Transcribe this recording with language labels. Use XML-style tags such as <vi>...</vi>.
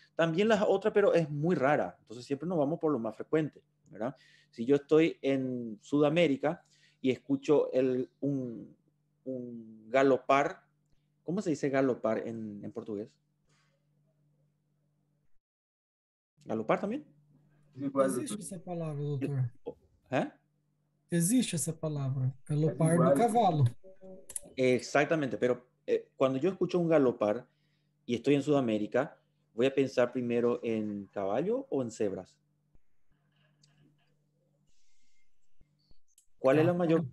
<es>También las otras, pero es muy rara. Entonces siempre nos vamos por lo más frecuente. ¿Verdad? Si yo estoy en Sudamérica y escucho un galopar, ¿cómo se dice galopar en portugués? ¿Galopar también?</es> <pt>Existe essa palavra, doutor. ¿Eh? Existe essa palavra. Galopar do cavalo.</pt> <es>Exactamente, pero cuando yo escucho un galopar y estoy en Sudamérica, voy a pensar primero en caballo o en cebras. ¿Cuál es la mayor</es> <pt>Cavalo.</pt>